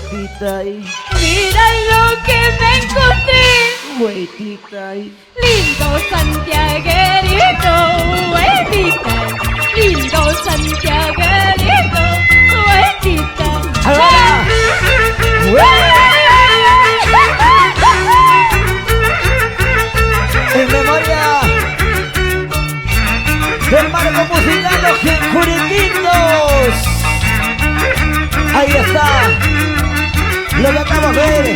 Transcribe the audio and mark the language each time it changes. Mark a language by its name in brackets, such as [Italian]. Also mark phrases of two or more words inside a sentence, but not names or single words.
[Spanish] Huetita y Mira lo que me encontré. huetita y Lindo santiaguerito, huetita. Lindo santiaguerito, huetita. ¡Ah! En memoria del marco musical Los Juriquitos. Ahí está. Lo que acabamos de ver.